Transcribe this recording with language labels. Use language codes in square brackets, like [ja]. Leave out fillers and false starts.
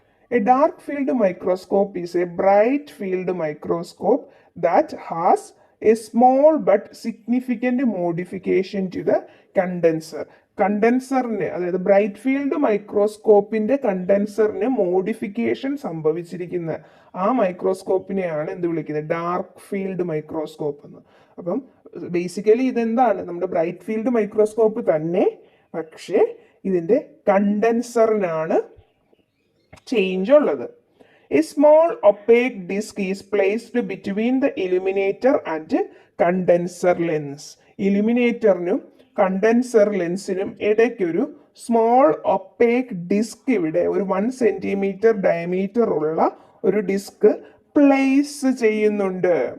[en] A dark field microscope is a bright field microscope that has a small but significant modification to the condenser. [ml] കണ്ടൻസറിന്, അതായത് bright field മൈക്രോസ്കോപ്പിന്റെ കണ്ടൻസറിന് modification സംഭവിച്ചിരിക്കുന്ന ആ മൈക്രോസ്കോപ്പിനെയാണ് എന്ത് വിളിക്കുന്നത്? Dark field microscope എന്ന്. അപ്പം basically ഇതെന്താണ്? നമ്മുടെ bright field microscope തന്നെ, പക്ഷേ ഇതിന്റെ കണ്ടൻസറിനാണ് ചേഞ്ച് ഉള്ളത്. [en] A small opaque disc is placed between the illuminator and condenser lens. [ml] ഇലുമിനേറ്ററിനും condenser ലെൻസിനും ഇടയ്ക്കൊരു സ്മോൾ ഒപ്പേക്ക് ഡിസ്ക്, ഇവിടെ ഒരു 1 സെന്റിമീറ്റർ ഡയമീറ്റർ ഉള്ള ഒരു ഡിസ്ക് പ്ലേസ് ചെയ്യുന്നുണ്ട്.